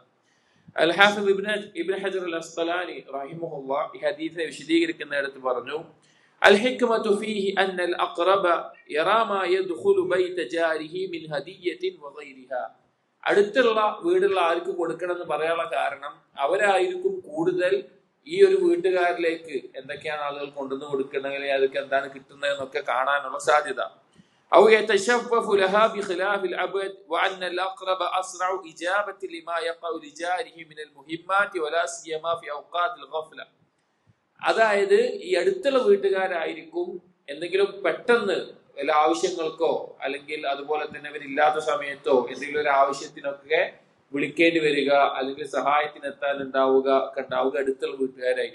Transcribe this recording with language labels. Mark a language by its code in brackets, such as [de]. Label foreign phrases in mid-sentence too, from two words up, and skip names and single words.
[ml] അൽ ഹാഫിദ് ഇബ്നു ഹജർ അൽ അസ്ഖലാനി റഹിമഹുല്ലാഹ് ഈ ഹദീസിനെ വിശദീകരിക്കുന്നിടത്ത് പറഞ്ഞു, [ar] الحكمة فيه أن الأقرب يرى ما يدخل بيت جاره من هدية وغيرها. [ml] അടുത്തുള്ള വീടുള്ള ആർക്ക് കൊടുക്കണം എന്ന് പറയാനുള്ള കാരണം അവരായിരിക്കും കൂടുതൽ ഈ ഒരു വീട്ടുകാരിലേക്ക് എന്തൊക്കെയാണ് ആളുകൾ കൊണ്ടുവന്ന് കൊടുക്കണമെങ്കിൽ അതൊക്കെ എന്താണ് കിട്ടുന്നത് എന്നൊക്കെ കാണാനുള്ള സാധ്യത. [ar] أو يتشفف لها بخلاف الأبد وأن الأقرب أسرع إجابة لما يقع لجاره من المهمات ولا سيما في أوقات الغفلة. [ml] അതായത് ഈ അടുത്തുള്ള വീട്ടുകാരായിരിക്കും എന്തെങ്കിലും പെട്ടെന്ന് വല്ല ആവശ്യങ്ങൾക്കോ അല്ലെങ്കിൽ അതുപോലെ തന്നെ അവരില്ലാത്ത സമയത്തോ എന്തെങ്കിലും ഒരു ആവശ്യത്തിനൊക്കെ വിളിക്കേണ്ടി വരിക അല്ലെങ്കിൽ സഹായത്തിനെത്താൻ ഉണ്ടാവുക അടുത്തുള്ള വീട്ടുകാരായിരിക്കും.